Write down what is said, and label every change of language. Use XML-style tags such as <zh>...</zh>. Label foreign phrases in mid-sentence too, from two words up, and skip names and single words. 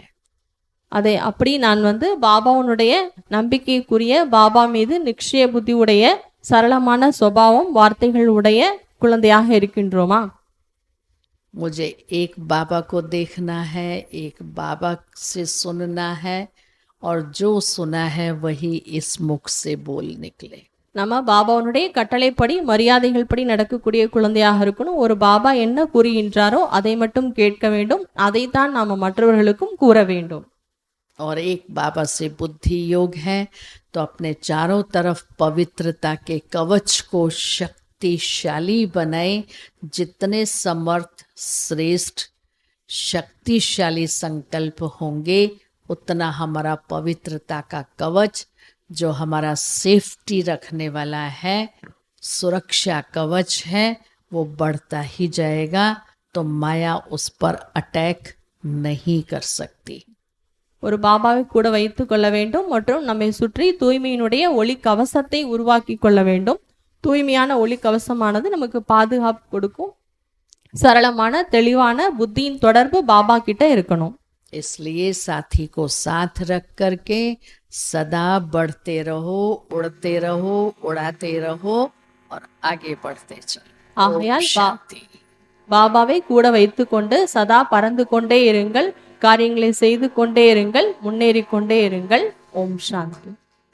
<ta>அதை அப்படி நான் பாபாவுடைய நம்பிக்கைக்குரிய, பாபா மீது நிச்சய புத்தி உடைய, சரளமான சுபாவம், வார்த்தைகள் உடைய குழந்தையாக இருக்கின்றோமா?</ta> <hi>मुझे एक बाबा को देखना है, एक बाबा से सुनना है, और जो सुना है वही इस मुख से बोल निकले।</hi> <ta>நம்ம பாபாவுடைய கட்டளைப்படி, மரியாதைகள் படி நடக்கக்கூடிய குழந்தையாக இருக்கணும். ஒரு பாபா என்ன கூறுகின்றாரோ அதை மட்டும் கேட்க வேண்டும், அதைத்தான் நாம மற்றவர்களுக்கும் கூற வேண்டும்.</ta> <hi>और एक बाबा से बुद्धि योग है तो अपने चारों तरफ पवित्रता के कवच को शक्तिशाली बनाए। जितने समर्थ, श्रेष्ठ, शक्तिशाली संकल्प होंगे उतना हमारा पवित्रता का कवच, जो हमारा सेफ्टी रखने वाला है, सुरक्षा कवच है, वो बढ़ता ही जाएगा। तो माया उस पर अटैक नहीं कर सकती।</hi> <ta>ஒரு பாபாவை கூட வைத்து கொள்ள வேண்டும் மற்றும் நம்மை சுற்றி தூய்மையினுடைய ஒளி கவசத்தை உருவாக்கி கொள்ள வேண்டும். தூய்மையான ஒளி கவசமானது நமக்கு பாதுகாப்பு கொடுக்கும். சரளமான தெளிவான புத்தியின் தொடர்பு பாபா கிட்ட இருக்கணும்.</ta> <hi>इसलिए साथी को साथ रख करके सदा बढ़ते रहो, उड़ते रहो, उड़ाते रहो और आगे बढ़ते चलो।</hi> <ta>ஆகையால் பாபாவை கூட வைத்து கொண்டு சதா பறந்து கொண்டே இருங்கள், காரியங்களை செய்து கொண்டே இருங்கள், முன்னேறி கொண்டே இருங்கள். ஓம் சாந்தி.</ta>